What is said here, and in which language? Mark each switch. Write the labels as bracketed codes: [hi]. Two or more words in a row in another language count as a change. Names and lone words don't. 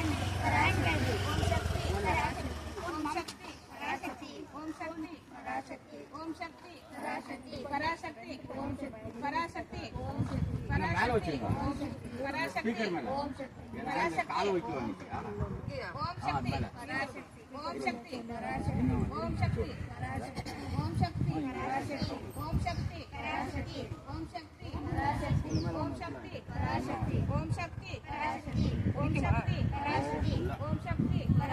[sa] शक्ति ओम शक्ति ओम शक्ति पराशक्ति ओम शक्ति पराशक्ति पराशक्ति पराशक्ति [ta] மேலே வச்சுருங்க [sa] पराशक्ति [ta] ஸ்பீக்கர் மேலே [sa] ओम [ta] ஏன்னா கால் வைக்கல நினைக்கிறா [sa] ओम शक्ति पराशक्ति ओम शक्ति पराशक्ति ओम शक्ति पराशक्ति ओम शक्ति पराशक्ति ओम शक्ति पराशक्ति ओम शक्ति पराशक्ति ओम शक्ति पराशक्ति ओम शक्ति पराशक्ति ओम शक्ति